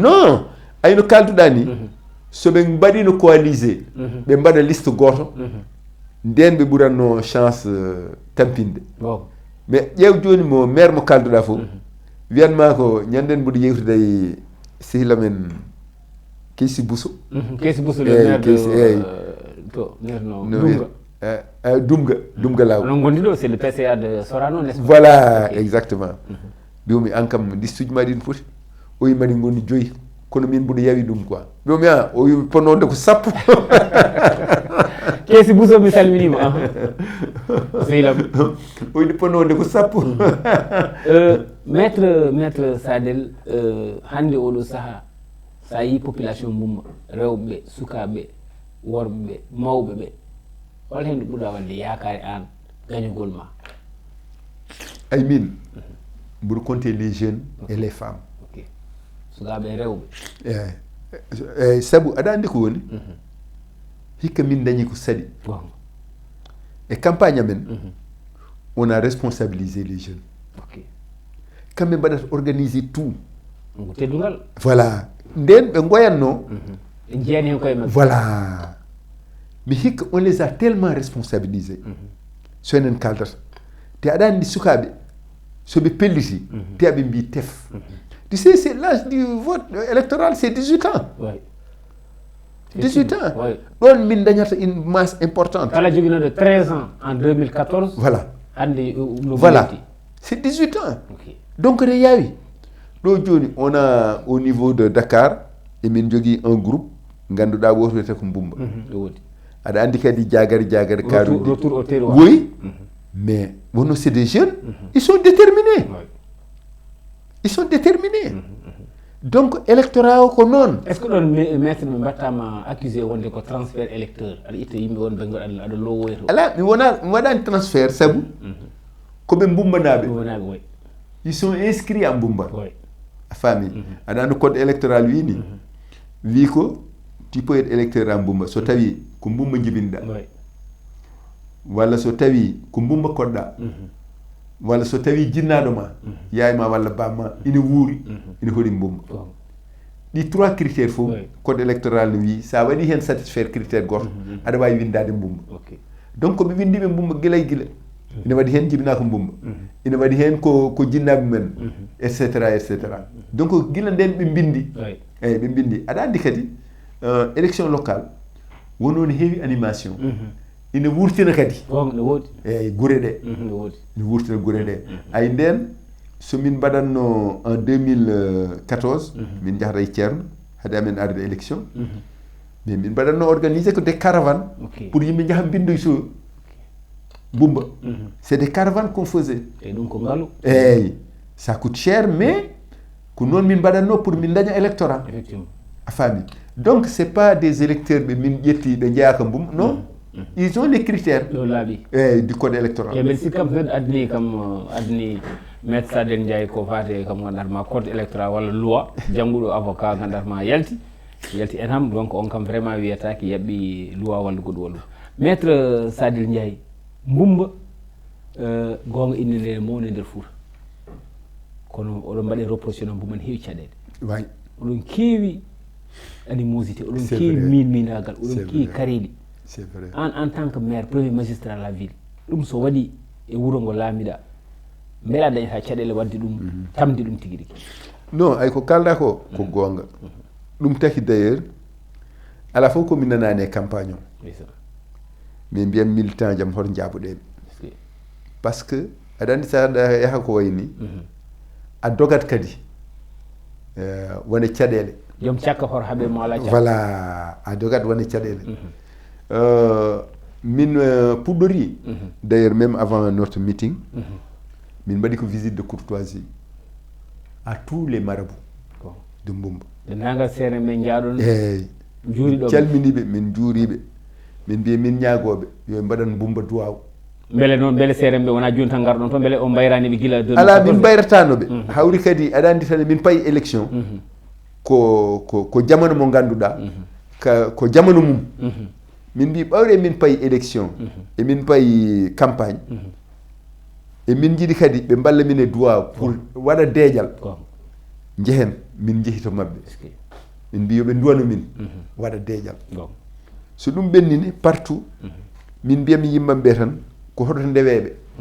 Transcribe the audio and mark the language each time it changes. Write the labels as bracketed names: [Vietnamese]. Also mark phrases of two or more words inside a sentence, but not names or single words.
[Fula] non ayno kalduɗa ni so ɓe mbaɗino coalisé ɓe mbaɗa liste goto nden ɓe ɓuranno chance tampinde mais ƴeew joni mo maire mo kalduɗa fof wiyanma ko ñanden mboɗo yewtida e sehila men Keyssi Bousso [French] le maire de to Dumga Law [Fula] non gondi ɗo [French] c'est le PCA de Sorano n'est-ce pas [Fula] voilà exactement ɓiwomi an kam liste uji ma ɗin foti o wi mani goni 5 kono min mboɗo yawi ɗum quoi ɓiwomi a o wi pononde ko 10 Keyssi Bousso mi salminima sehlam o wi pononde ko 10 maître Sadel hande oɗo saaha sa yi population mumma rewɓe sukaɓe worɓe mawɓe ɓe hol hen ɗo ɓuura wadde yakare an gañugol ma ay min mboɗo [French] compter les jeunes et les femmes [Fula] sukaɓe rewɓe eyyi saabu aɗa andi ko woni hikka min dañi ko saɗi e campagne amen [French] on a responsabilisé les jeunes [Fula] kamɓe mbaɗata [French] organiser tout [Fula] teddugal voilà nden ɓe goyanno jeeni hen koye mabɓe [French] voilà mais hikka on les a tellement responsabilisés [Fula] so enen kaldata te aɗa andi sukaɓe soɓe pelliti te aɓe mbi tef [French] tu sais c'est l'âge du vote électoral c'est 18 ans 18 ans [Fula] ɗon min dañata [French] une masse importante [Fula] kala joguinoɗo 13 [French] ans en [Fula] 2014 voilà hande [French] voilà c'est 18 ans donc [Fula] ne yawi ɗo joni [French] on a au niveau de Dakar [Fula] emin jogui [French] un groupe [Fula] ganduɗa woto wiyete ko Mbumba aɗa andi kadi jagari karuɗi [French] retour au terroir oui mais wonno c'est des jeunes ils sont déterminés donc électorat o [Fula] ko noon [French] est ce que [Fula] ɗon maître ɓe mbattama accusé wonde ko transfert électeur aɗa itta yimɓe wonɓe aɗa lowoyto ala mi waɗani transfert saabu koɓe Mbumbanaɓe [French] ils sont inscrits à Mbumba [Fula] a faami aɗa andi [French] code électoral [Fula] wini wi ko [French] tu peux être électeur à Mbumba [Fula] so tawi ko Mbumba jibinɗa walla so tawi ko Mbumba koɗɗa walla so tawi jinnaɗo ma yayma walla bamma ina wuuri ina hoɗi Mbumba ɗi 3 critères fof [French] code électoral [Fula] ne wi sa waɗi hen satisfaire critère goto aɗa wawi windade Mbumba donc koɓe windiɓe Mbumba guila ina waɗi hen jibinaka Mbumba ina waɗi hen ko jinnaɓe men et cetera donc guila nden ɓe bindi eyyi ɓe bindi aɗa andi kadi [French] élection locale [Fula] wononi heewi animation ina wurtina kadi eyyi guure ɗe ina wurtina guure ɗe ay nden somin mbaɗatno en 2014 min jahata e ceerno haade amen arde élection mais min mbaɗatno organisé ko [French] des caravanes pour [Fula] yimɓe jaaha bindoy so Mbumba [French] c'est des caravanes qu'on faisait et donc [Fula] ko ngalu eyyi [French] ça coûte cher mais [Fula] ko noon min mbaɗatno pour min daña électorat effectivement a faami [French] donc c'est pas des électeurs [Fula] ɓe min ƴetti ɓe jeeyaka Mbumba [French] non ils ont les critères [Fula] ɗo laaɓi [French] eyyi du code électoral [Fula] e mbeɗa sikki kam neɗɗo addani maître Sadel Ndiaye ko fate kam gandatma [French] code électoral [Fula] walla loi jangguɗo avocat gandatma yalti en ham donc on kam vraiment wiyataki yaɓɓi loi walla goɗɗum walla maître Sadel Ndiaye Mbumba gonga inde nde mawni nder Fouta kono oɗon mbaɗe reproché no Mbumba ne heewi caɗele way oɗon keewi animosité oɗon keewi minagal oɗon keewi kareɗi [French] c'est vrai en tant que maire premier magistrat de la ville [Fula] ɗum so waɗi e wuuro ngo laamiɗa beela dañata caɗele wadde ɗum tamdi ɗum tigui rigui non ay ko kalɗa ko gonga ɗum taki d' ailleurs ala fof komi nanani e campagne o min mbiyan militant jam hoto jaabuɗeɓe [French] par ce que [Fula] aɗa andi sa yaha ko wayni a dogat kadi wone caɗele joom cakka hoto haaɓe mo ala cakka voilà a dogat wone caɗele min puɗɗori d' ailleurs [French] même avant notre meeting [Fula] min mbaɗi ko [French] visite de courtoisie à tous les marabouts de Mbumba [Fula] ɓe nagal seere men jaaɗon eyyi juuriɗo calminiɓe min juuriɓe min mbiya min ñaagoɓe yo mbaɗan Mbumba duwaw beele noon beele seere ɓe wona joni tan garɗon toon beele on bayraniɓe guila ala min bayratanoɓe hawri kadi aɗa andi tan min payi élection ko jamano mo ganduɗa ko jamano mum min mbi ɓawre min payi élection e min payi campagne e min jiiɗi kadi ɓe mballa min e duwaw pour waɗa deeƴal jehen min jeehi to mabɓe min mbi yoɓe duwano min waɗa deeƴal so ɗum ɓennini partout min mbiyami yimɓam ɓe tan ko hoto ndeweɓe